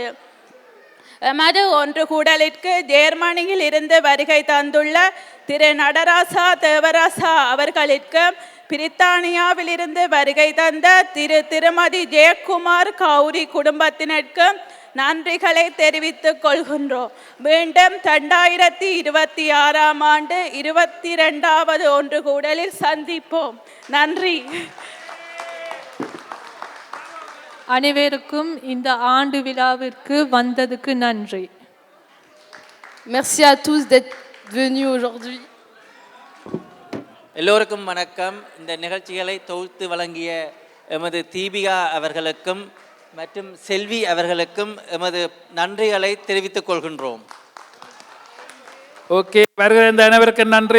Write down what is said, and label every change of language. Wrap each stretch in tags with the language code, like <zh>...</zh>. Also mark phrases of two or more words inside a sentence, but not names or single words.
<ta>எமது ஒன்று கூடலிற்கு ஜெர்மனியில் இருந்து வருகை தந்துள்ள திரு நடராசா தேவராசா அவர்களுக்கும், பிரித்தானியாவிலிருந்து வருகை தந்த திருமதி ஜெயக்குமார் கௌரி குடும்பத்தினருக்கும் நன்றிகளை தெரிவித்துக் கொள்கின்றோம். மீண்டும் 2026 ஆண்டு 22வது ஒன்று கூடலில் சந்திப்போம். நன்றி. அனைவருக்கும் இந்த ஆண்டு விழாவிற்கு வந்ததுக்கு நன்றி.</ta> <fr>Merci à tous d'être venus aujourd'hui.</fr> <ta>எல்லோருக்கும் வணக்கம். இந்த நிகழ்ச்சிகளை தொகுத்து வழங்கிய எமது தீபிகா அவர்களுக்கும் மற்றும் செல்வி அவர்களுக்கும் எமது நன்றிகளை தெரிவித்துக் கொள்கின்றோம். ஓகே, வருகிற இந்த அனைவருக்கும் நன்றி.</ta>